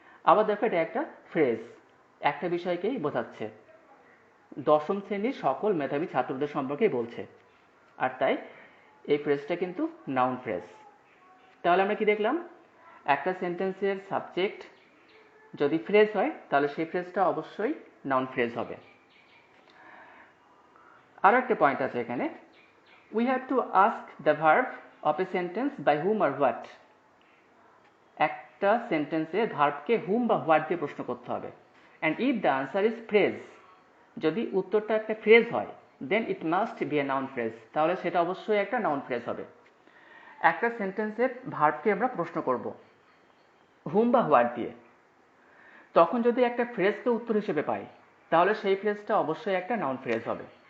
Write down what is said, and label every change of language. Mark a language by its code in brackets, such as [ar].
[bn] আবার দেখো এটা একটা ফ্রেজ, একটা বিষয়কেই বোঝাচ্ছে, দশম শ্রেণীর সকল মেধাবী ছাত্রদের সম্পর্কেই বলছে, আর তাই এই ফ্রেজটা কিন্তু নাউন ফ্রেজ। তাহলে আমরা কি দেখলাম? একটা সেন্টেন্সের সাবজেক্ট যদি ফ্রেজ হয় তাহলে সেই ফ্রেজটা অবশ্যই নাউন ফ্রেজ হবে। আরও একটা পয়েন্ট আছে এখানে, [en] we have to ask the verb of a sentence by whom or what. [bn] একটা সেন্টেন্সে ভার্বকে হুম বা হোয়াট দিয়ে প্রশ্ন করতে হবে, [en] and if the answer is phrase, [bn] যদি উত্তরটা একটা ফ্রেজ হয়, [en] then it must be a noun phrase, [bn] তাহলে সেটা অবশ্যই একটা নাউন ফ্রেজ হবে। একটা সেন্টেন্সে ভার্বকে আমরা প্রশ্ন করব হুম বা হোয়াট দিয়ে, তখন যদি একটা ফ্রেজকে উত্তর হিসেবে পাই তাহলে সেই ফ্রেজটা অবশ্যই একটা নাউন ফ্রেজ হবে।